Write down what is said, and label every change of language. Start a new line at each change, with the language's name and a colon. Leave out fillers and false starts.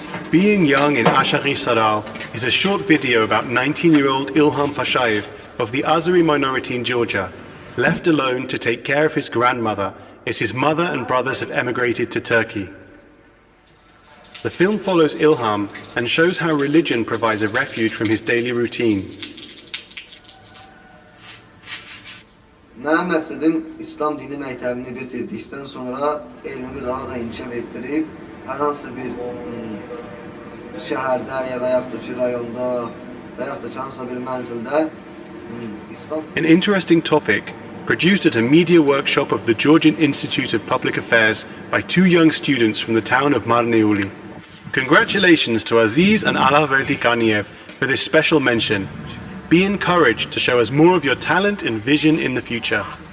English: Being Young in Ashari Saral is a short video about 19-year-old Ilham Pashayev of the Azeri minority in Georgia, left alone to take care of his grandmother as his mother and brothers have emigrated to Turkey. The film follows Ilham and shows how religion provides a refuge from his daily routine.
Azerbaijani: Mənim məqsədim İslam dini məktəbini bitirdikdən sonra elmimi daha da inkişaf etdirib, hər hansı bir şəhərdə və yaxud da ki rayonda və yaxud da ki hansısa bir mənzildə İslam.
English: An interesting topic, produced at a media workshop of the Georgian Institute of Public Affairs by two young students from the town of Marneuli. Congratulations to Aziz and Alaverdi Kaniev for this special mention. Be encouraged to show us more of your talent and vision in the future.